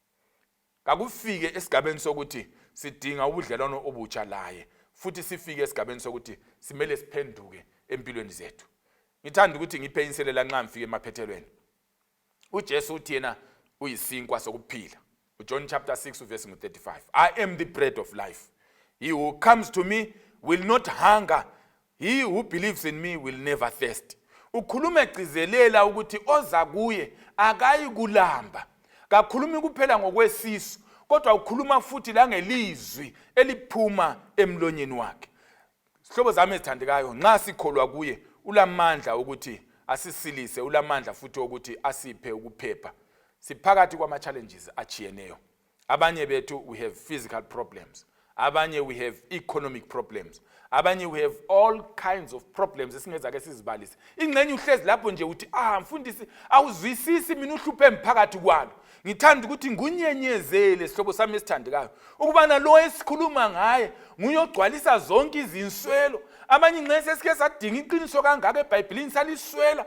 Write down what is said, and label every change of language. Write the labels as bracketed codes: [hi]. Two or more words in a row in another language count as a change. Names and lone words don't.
[nd] Kakufike esigabeni sokuthi sidinga ubudlelwano obutsha laye, futhi sifike esigabeni sokuthi simele siphenduke empilweni zethu. Ngithanda ukuthi ngiphe inselela nxa ngifike emaphethelweni. uJesu uthi yena uyisinkwa sokuphila. [en] uJohn chapter 6 verse 35. I am the bread of life. He who comes to me will not hunger. He who believes in me will never thirst. [nd] Ukhuluma egcizelela ukuthi oza kuye akayi kulamba. Kakhulumi kuphela ngokwesisu, kodwa ukhuluma futhi langelizwi eliphuma emlonyeni wakhe. Sihlobo zami ezithandekayo, nxa sikholwa kuye ulamandla ukuthi asisilise, ulamandla futhi ukuthi asiphe ukuphepha. Siphakathi kwama challenges achiyeneyo. Abanye bethu [en] we have physical problems. Abanye we have economic problems. Abanye we have all kinds of problems [nd] esingeza ke sizibalise. Ingcenye uhlezi lapho nje uthi mfundisi awuzwisisi mina uhluphe emphakathi kwalo. Ngithanda ukuthi ngunyenyezele sihlobo sami esithandekayo. Ukubana lo esikhuluma ngaye nguyogcwalisa zonke izinswelo. Abanye ingcenye sesike sadinga iqiniso kangaka eBhayibhelini saliswela.